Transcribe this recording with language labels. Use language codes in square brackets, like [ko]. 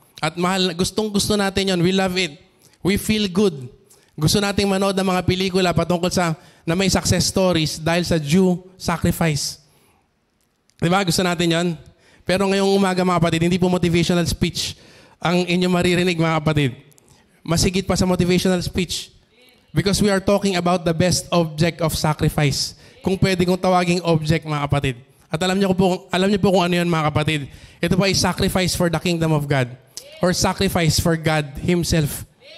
[tl] At mahal, gustong-gusto natin yon. [en] We love it. We feel good. [tl] Gusto nating manood ng mga pelikula patungkol sa na may success stories dahil sa due sacrifice. Diba? Gusto natin yon. Pero ngayong umaga mga kapatid, hindi po motivational speech ang inyong maririnig mga kapatid. Masigit pa sa motivational speech. [en] Because we are talking about the best object of sacrifice. [tl] Kung pwede kong tawaging object mga kapatid. At alam niyo po kung ano yun mga kapatid. Ito po ay [en] sacrifice for the kingdom of God. Or sacrifice for God Himself.